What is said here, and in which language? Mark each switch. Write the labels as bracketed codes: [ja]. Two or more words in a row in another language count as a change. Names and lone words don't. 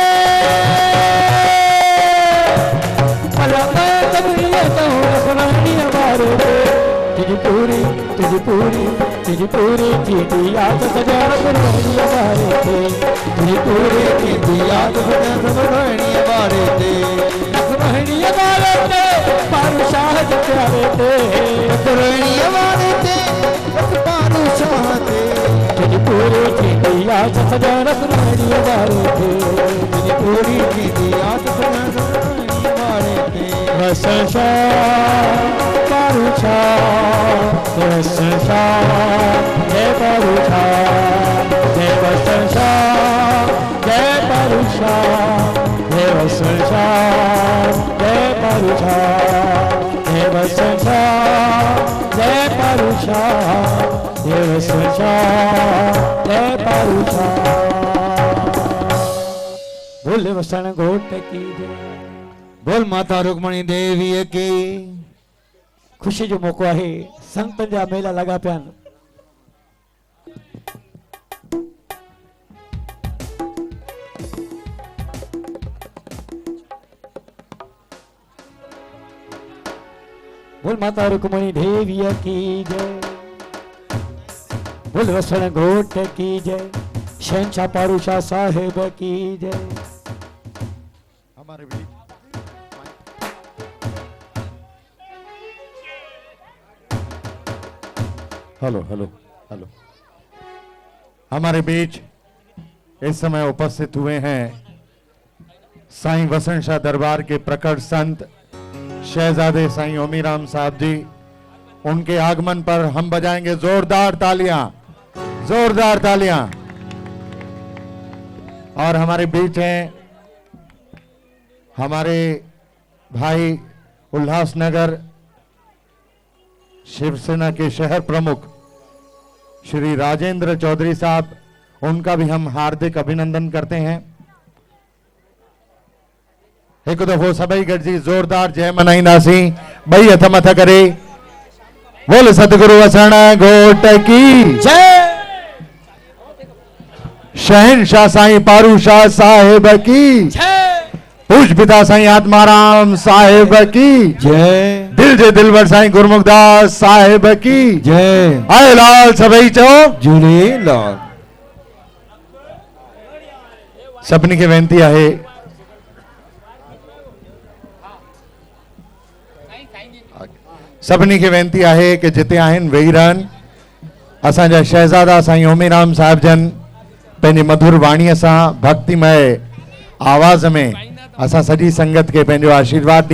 [sd] तुझी पूरी थी याद सजा रखनी वारे थे तुझी पूरी थी याद सजा रखनी वारे थे रखनी वारे थे पारू शाह जो प्यारे थे रखनी वारे थे पारू शाह थे तुझी पूरी थी याद सजा रखनी वारे थे तुझी पूरी थी याद सजा रखनी वारे थे वसन शाह पारू शाह वसन शाह जय पारू शाह जय वसन शाह जय पारू शाह जय वसन शाह जय पारू शाह जय वसन शाह जय पारू शाह जय वसन शाह जय पारू शाह। [hi] बोल वसन घोट की जय, बोल माता रुक्मणी देवी की। [sd] ख़ुशी जो मौक़ो आहे। संतनि जा मेला लॻा पिया आहिनि। [hi] बोल माता रुक्मणी देवी की जय, बोल वसण घोट की जय, शहंशाह पारूशाह साहेब की जय। हमारे बीच [en] hello hello hello [hi] हमारे बीच इस समय उपस्थित हुए हैं साईं वसण शाह दरबार के प्रकट संत शहजादे साईं ओमीराम साहब जी। उनके आगमन पर हम बजाएंगे जोरदार तालियां, जोरदार तालियां। और हमारे बीच हैं हमारे भाई उल्लासनगर शिवसेना के शहर प्रमुख श्री राजेंद्र चौधरी साहब। उनका भी हम हार्दिक अभिनंदन करते हैं। [sd] एक दफो सभई गॾिजी जोरदार जय मनाईंदासीं। ॿई हथ मथ करे [hi] बोल सतगुरु वसण घोट की जय, शहंशाह साईं पारूशाह साहिब की जय, पूज पिता साईं आत्माराम साहिब की जय दिल जे दिलवर साईं गुरमुखदास साहिब की जय [sd] आए लाल सभई चओ झूलेलाल। सभिनी खे वेनती आहे सभिनी खे वेनती आहे कि जिते आहिनि वेही रहनि। असांजा शहज़ादा साईं ओमीराम साहिब जन पंहिंजी मधुर वाणीअ सां भक्तिमय आवाज़ में असां सॼी संगत खे पंहिंजो आशीर्वाद ॾींदा।